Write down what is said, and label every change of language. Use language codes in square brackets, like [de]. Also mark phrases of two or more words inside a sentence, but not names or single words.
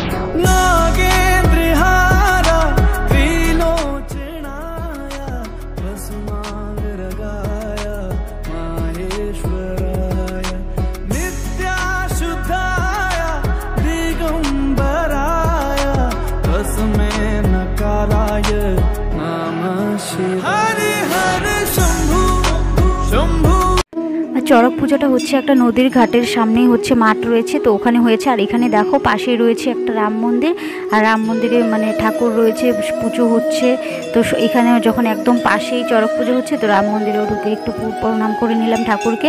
[sa] नागेंद्रहारा त्रिलोचनाय भस्मांग रगाय माहेश्वराय नित्याशुद्धाय दिगंबराय तस्मै नकाराय नमः शिवाय हरे हरे शंभु शंभु। [bn] চড়ক পূজাটা হচ্ছে একটা নদীর ঘাটের সামনেই হচ্ছে মাঠ রয়েছে, তো ওখানে হয়েছে। আর এখানে দেখো পাশেই রয়েছে একটা রাম মন্দির, আর রাম মন্দিরে মানে ঠাকুর রয়েছে, পুজো হচ্ছে। তো এখানে যখন একদম পাশেই চড়ক পুজো হচ্ছে, তো রাম মন্দিরেও ঢুকে একটু প্রণাম করে নিলাম ঠাকুরকে।